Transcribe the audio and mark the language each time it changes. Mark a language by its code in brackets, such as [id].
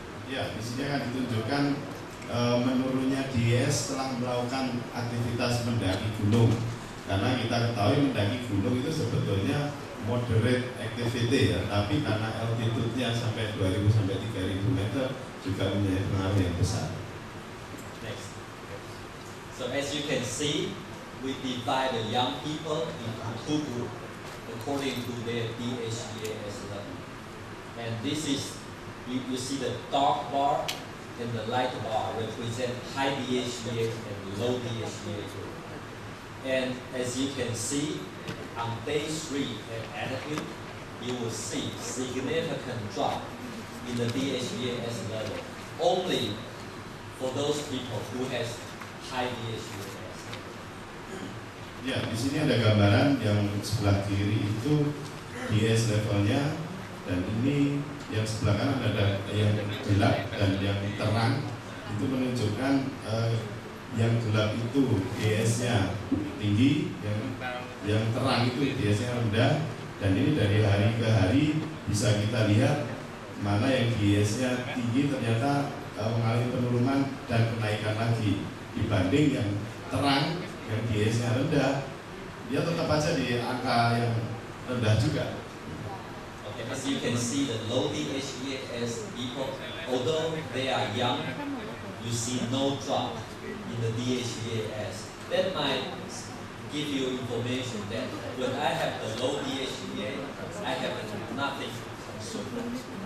[id] Ya, di sini akan ditunjukkan menurunnya DS setelah melakukan aktivitas mendaki gunung. Karena kita ketahui mendaki gunung itu sebetulnya [en] moderate activity [id] ya, tapi karena altitude-nya sampai 2000 sampai 3000 meter juga punya pengaruh yang besar. [en] Next. So as you can see, we divide the young people into two groups according to their DHEAS level. And this is, you see the dark bar and the light bar represent high DHEA and low DHEA group. And as you can see, on day 3 at altitude, you will see significant drop in the DHEAS level only for those people who has high DHEAS. [id] Ya, di sini ada gambaran yang sebelah kiri itu DS levelnya, dan ini yang sebelah kanan ada yang gelap dan yang terang. Itu menunjukkan yang gelap itu DS-nya tinggi, yang terang itu DS-nya rendah. Dan ini dari hari ke hari bisa kita lihat mana yang DS-nya tinggi ternyata mengalami penurunan dan kenaikan lagi dibanding yang terang yang DS-nya rendah, dia tetap aja di angka yang rendah juga. [en] Okay, as you can see, the low DHEAS people, although they are young, you see no drop in the DHEAS. That might give you information that when I have the low DHEA, I have nothing to consume.